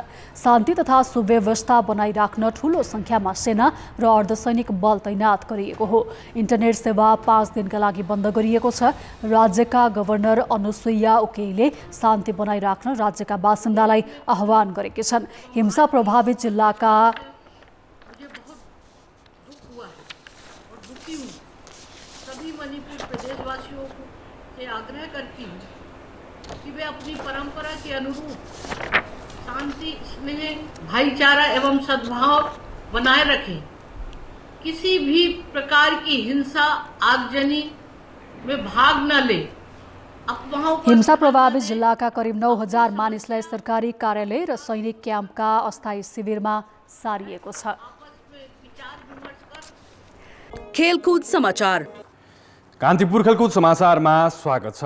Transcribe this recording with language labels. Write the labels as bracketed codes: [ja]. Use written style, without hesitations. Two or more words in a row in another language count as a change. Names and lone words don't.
[ne] शान्ति तथा सुव्यवस्था बनाइराख्न ठूलो संख्यामा सेना र अर्धसैनिक बल तैनात गरिएको हो। इन्टरनेट सेवा 5 दिनका लागि बन्द गरिएको छ। राज्यका गभर्नर अनुसुइया उकेले शान्ति बनाइराख्न राज्यका बासिन्दालाई आह्वान गरेकी छन्। हिंसा प्रभावित जिल्लाका [hi] सभी मणिपुर प्रदेशवासियों से आग्रह करती हूँ कि वे अपनी परंपरा के अनुरूप शांति, स्नेह, भाईचारा एवं सद्भाव बनाए रखें। किसी भी प्रकार की हिंसा, आगजनी में भाग न ले। [ne] हिंसा प्रभावित जिल्लाका करिब 9000 मानिसलाई सरकारी कार्यालय र सैनिक क्याम्पका अस्थायी शिविरमा सारिएको छ। खेलकुद समाचार। कान्तिपुर खेलकुद समाचारमा स्वागत छ।